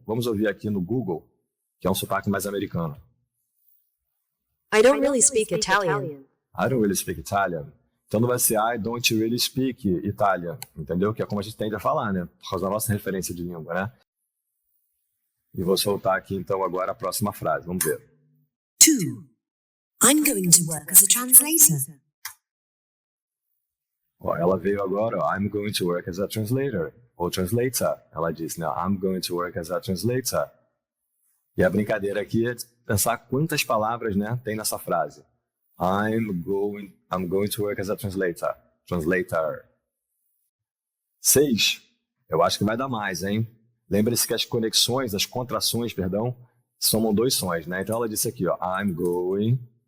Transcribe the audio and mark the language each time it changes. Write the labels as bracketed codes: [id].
[pt] Vamos ouvir aqui no Google, que é um sotaque mais americano. [en] I don't really speak Italian. I don't really speak Italian. [pt] Então não vai ser [en] I don't really speak Italian, [pt] entendeu? Que é como a gente tende a falar, né? Por causa da nossa referência de língua, né? E vou soltar aqui então agora a próxima frase. Vamos ver. 2. [en] I'm going to work as a translator. [pt] Ó, ela veio agora, ó, [en] I'm going to work as a translator. [pt] Ou translator. Ela disse, né? [en] I'm going to work as a translator. [pt] E a brincadeira aqui é pensar quantas palavras, né, tem nessa frase. [en] I'm going to work as a translator. [pt] Translator. 6. Eu acho que vai dar mais, hein? Lembre-se que as conexões, as contrações, perdão, somam 2 sons, né? Então ela disse aqui, ó, [en] I'm going...